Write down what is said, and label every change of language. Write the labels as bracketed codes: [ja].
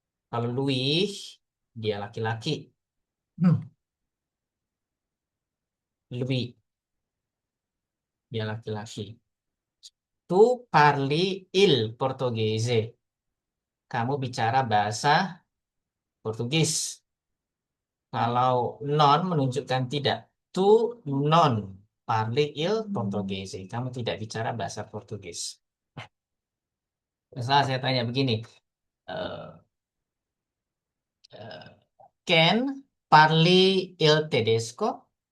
[id] Kalau [it] lui, [id] dia laki-laki. Hmm. [it] Lui, [id] dia laki-laki. [it] Tu parli il portoghese. [id] Kamu bicara bahasa Portugis. Kalau [it] non [id] menunjukkan tidak. [it] Tu non parli il portoghese. [id] Kamu tidak bicara bahasa Portugis. Misalnya saya tanya begini. [it] eh, eh, Ken parli il tedesco?